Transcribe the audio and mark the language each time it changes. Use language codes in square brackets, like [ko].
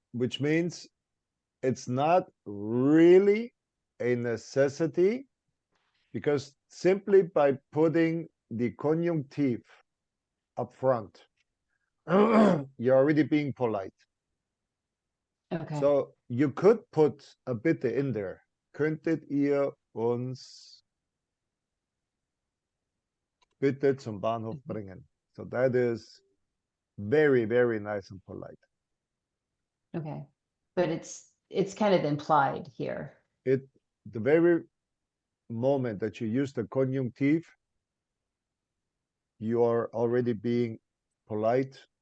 [en] Which means it's not really a necessity, because simply by putting the conjunctive up front, you're already being polite. okay. So you could put a bitte in there. [de] Könntet ihr uns bitte zum Bahnhof bringen? [en] So that is very, very nice and polite. Okay, but it's kind of implied here. The very moment that you use the conjunctive, you are already being polite,